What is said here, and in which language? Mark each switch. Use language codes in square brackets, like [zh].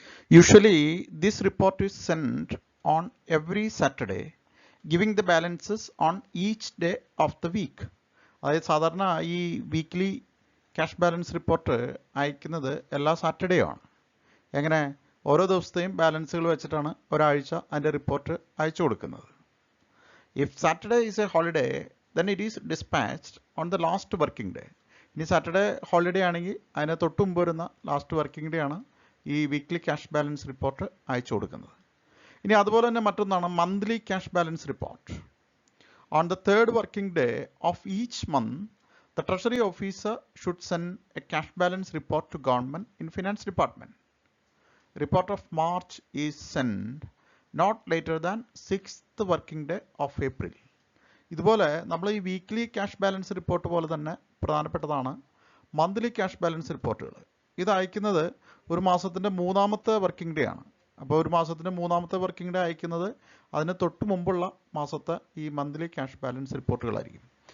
[en] Usually this report is sent on every Saturday, giving the balances on each day of the week. [ml] അതായത് സാധാരണ ഈ weekly cash balance report അയക്കുന്നത് എല്ലാ സാറ്റർഡേയും ആണ്. എങ്ങനെ, ഓരോ ദിവസത്തെയും ബാലൻസുകൾ വെച്ചിട്ടാണ് ഒരാഴ്ച അതിൻ്റെ റിപ്പോർട്ട് അയച്ചു കൊടുക്കുന്നത്. [en] If Saturday is a holiday then it is dispatched on the last working day. [ml] ഇനി സാറ്റർഡേ ഹോളിഡേ ആണെങ്കിൽ അതിന് തൊട്ട് മുമ്പ് വരുന്ന ലാസ്റ്റ് വർക്കിംഗ് ഡേ ആണ് ഈ വീക്ക്ലി ക്യാഷ് ബാലൻസ് റിപ്പോർട്ട് അയച്ചു കൊടുക്കുന്നത്. ഇനി അതുപോലെ തന്നെ മറ്റൊന്നാണ് monthly cash balance report. [en] On the 3rd working day of each month the treasury officer should send a cash balance report to government in finance department. Report of March is sent not later than 6th working day of April. [ml] ഇതുപോലെ നമ്മൾ ഈ weekly cash balance report പോലെ തന്നെ പ്രധാനപ്പെട്ടതാണ് monthly cash balance റിപ്പോർട്ടുകൾ. ഇത് അയക്കുന്നത് ഒരു മാസത്തിൻ്റെ 3ാമത്തെ വർക്കിംഗ് ഡേ ആണ്. അപ്പോൾ ഒരു മാസത്തിൻ്റെ 3ാമത്തെ വർക്കിംഗ് ഡേ അയക്കുന്നത് അതിന് തൊട്ട് മുമ്പുള്ള മാസത്തെ ഈ മന്ത്ലി ക്യാഷ് ബാലൻസ് റിപ്പോർട്ടുകളായിരിക്കും.